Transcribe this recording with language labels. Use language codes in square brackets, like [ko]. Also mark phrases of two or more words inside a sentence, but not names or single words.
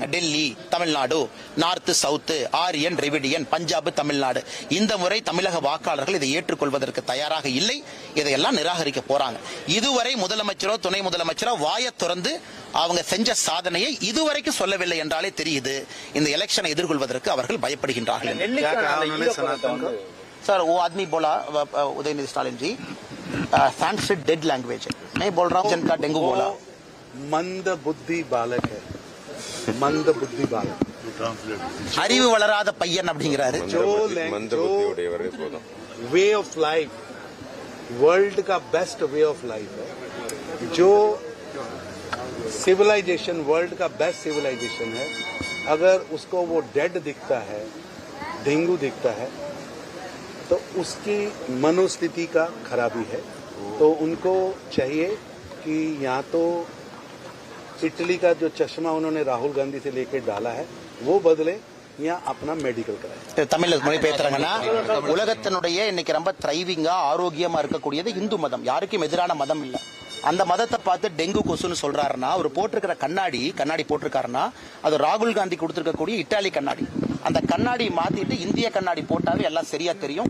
[ta] டெல்லி, தமிழ்நாடு, நார்த், சவுத், ஆரியன், டிராவிடியன், பஞ்சாப், தமிழ்நாடு. இந்த முறை தமிழக வாக்காளர்கள் இதை ஏற்றுக்கொள்வதற்கு தயாராக இல்லை. இதையெல்லாம் நிராகரிக்க போறாங்க. இதுவரை முதலமைச்சரோ துணை முதலமைச்சரோ வாயை திறந்து அவங்க செஞ்ச சாதனையை இதுவரைக்கும் சொல்லவில்லை என்றாலே தெரியுது இந்த எலெக்ஷனை எதிர்கொள்வதற்கு அவர்கள் பயப்படுகின்றார்கள். [hi] सर वो आदमी बोला उदयनिधि स्टालिन जी, संस्कृत [en] dead language [hi] है. मैं बोल रहा हूँ जनता डेंगू बोला. मंद बुद्धि बालक है, मंद बुद्धि बालक. [ta] அறிவு வளராத பையன் அப்படிங்கிறாரு. [en] way of life world का best way of life है. [hi] जो सिविलाइजेशन वर्ल्ड का [en] best civilization [hi] है, अगर उसको वो डेड दिखता है, डेंगू दिखता है, तो उसकी मनोस्थिति का खराबी है. तो उनको चाहिए कि यहाँ तो इटली का जो चश्मा उन्होंने राहुल गांधी से लेकर डाला है वो बदले, या अपना मेडिकल कराए. [ta] தமிழ்ல மொழி பேசுறாங்கன்னா, உலகத்தினுடைய இன்னைக்கு ரொம்ப த்ரைவிங்கா ஆரோக்கியமா இருக்கக்கூடியது இந்து மதம். யாருக்கும் எதிரான மதம் இல்ல. அந்த மதத்தை பார்த்து டெங்கு கொசுன்னு சொல்றாருன்னா, அவர் போட்டிருக்கிற கண்ணாடி போட்டிருக்காருன்னா அது ராகுல் காந்தி கொடுத்திருக்கக்கூடிய இட்டாலி கண்ணாடி. அந்த கண்ணாடி மாத்திட்டு இந்திய கண்ணாடி போட்டாவே எல்லாம் சரியா தெரியும்.